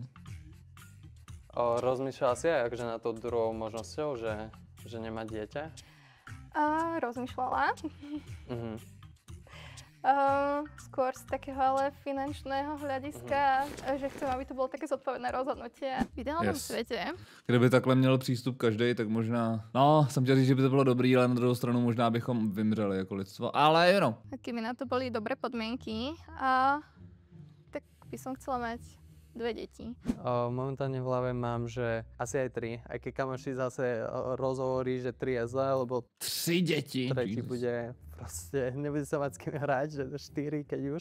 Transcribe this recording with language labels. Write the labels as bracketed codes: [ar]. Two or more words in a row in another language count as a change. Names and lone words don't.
[sk] Rozmýšľala si aj akože na to druhou možnosťou, že nemá dieťa? Rozmýšľala. Skôr z takého ale finančného hľadiska, že chcem, aby to bolo také zodpovedné rozhodnutie. V ideálnom svete. [cs] Kdyby takhle měl přístup každý, tak možná... No, jsem chtěl říct, že by to bylo dobrý, ale na druhou stranu možná bychom vymřeli jako lidstvo. Ale jenom. [sk] A keby na to boli dobré podmienky, tak by som chcela mať 2 deti. Momentálne v hlave mám, že asi aj 3. Aj keď kamoši zase rozhovorí, že 3 je zle, lebo 3 deti. Tretí bude proste, nebude sa mať s kým hrať, že 4 keď už.